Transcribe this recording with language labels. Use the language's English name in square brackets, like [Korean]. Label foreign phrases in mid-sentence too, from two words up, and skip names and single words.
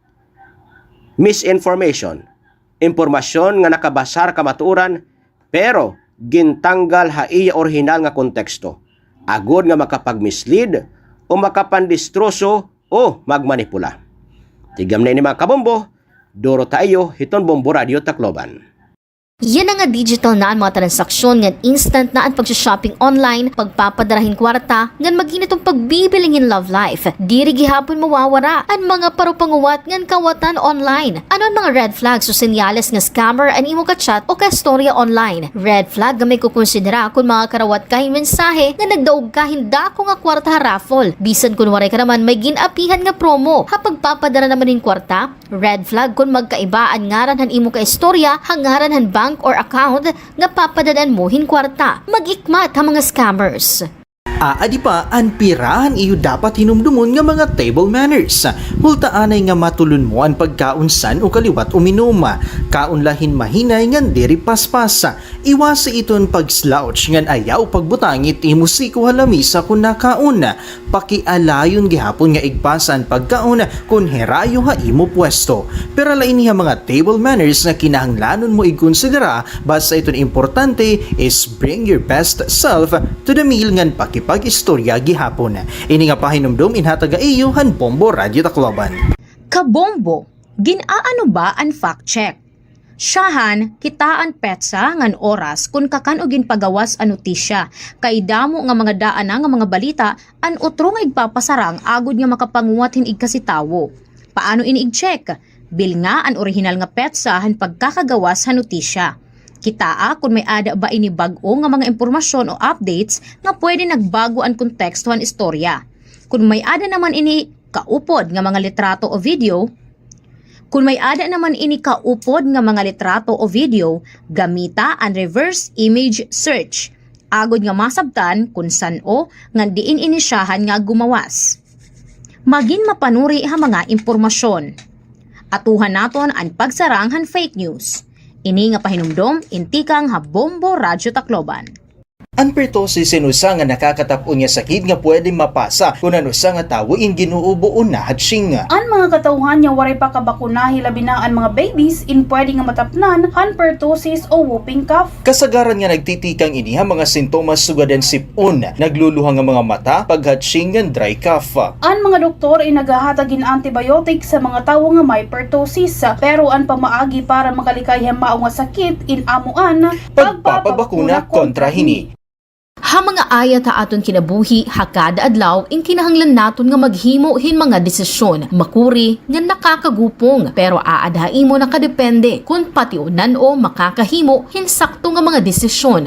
[Waray] Misinformation, impormasyon nga nakabasar kamatuoran pero gintanggal haiya orihinal nga konteksto, agod nga makapagmislead o makapandistroso o magmanipula. Tigam na ini mga kabombo, Doro tayo, hiton Bombo Radio Tacloban. Yan ang nga digital na ang mga transaksyon ngan instant na ang pag-shopping online, pagpapadarahin kwarta, ngan maging itong pagbibiling in [English] love life. [Waray] Diri gihapon mawawara ang mga parupanguwat ngan kawatan online. Ano ang mga [English] red flags [Waray] o senyales nga scammer ang imo ka-chat o ka-storya online? [English] Red flag [Waray] nga may kukonsidera kung mga karawat kahing mensahe nga nagdaog ka hinda ko nga kwarta raffle. Bisan kung waray ka naman may ginapihan nga promo. Hapag papadara naman yung kwarta, [English] red flag [Waray] kung magkaiba ang ngaran han imo ka-istorya, hangaran han [English] bank or account [Waray] nga papadadan mo hin kwarta. Mag-ikmat ang mga scammers. Adi pa, ang pirahan iyo dapat hinumdumon nga mga [English] table manners. [Waray] Hultaanay nga matulun mo ang pagkaunsan o kaliwat uminuma. Kaunlahin mahinay ngan diri paspasa. Iwasa iton pag-slouch ngan ayaw pagbutangit imusiko halamisa kung nakauna. Pakialayon gihapon nga igpasan pagkauna kung herayo ha imo pwesto. Pero lain niya mga [English] table manners [Waray] na kinahanglanon mo ikonsidera basta iton importante [English] is bring your best self to the meal [Waray] ngan pag-istorya gihapon. Ini nga pahinumdum inhataga iyo han Bombo Radio Tacloban. Kabombo, ginaano ba ang fact check? Siyahan, kitaan petsa ngan oras kung kakan o ginpagawas ang notisya. Kay damo nga mga daana nga mga balita an utro nga igpapasarang agod nga makapanguwat hin igkasitawo. Paano ini ig-check? Bil nga ang orihinal nga petsa han pagkakagawas han notisya. Kitaa kung may ada ba ini bag-o nga mga impormasyon o updates nga pwede nagbago ang konteksto ang istorya. Kung may ada naman ini kaupod nga mga litrato o video, gamita ang [English] reverse image search. [Waray] Agod nga masabtan kung san o nga diin inisyahan nga gumawas. Magin mapanuri ha mga impormasyon. Atuhan naton ang pagsaranghan [English] fake news. [Waray] Ini nga pahinumdom, intikang ha Bombo Radyo Tacloban. Ang pertosis sinusa nga nakakatapon nga sakit nga pwede mapasa kung ano sa nga tawo in ginuubo o nahatsinga. Ang mga katauhan nga waray pa kabakunahi labi na ang mga babies in pwede nga matapnan han pertosis o [English] whooping cough. [Waray] Kasagaran nga nagtitikang ini ha mga sintomas sugadan sipon, nagluluha nga mga mata, paghatsing nga [English] dry cough. [Waray] Ang mga doktor ay naghahatagin antibiotic sa mga tawo nga may pertosis, pero ang pamaagi para makalikay ang mao nga sakit in amuan pagpapabakuna kontra hini. Ha mga ayat ha aton kinabuhi, hakada adlaw, in kinahanglan naton nga maghimo hin mga desisyon, makuri, nga nakakagupong, pero aadhain mo nakadepende, kung patiunan o makakahimo, hin sakto nga mga desisyon.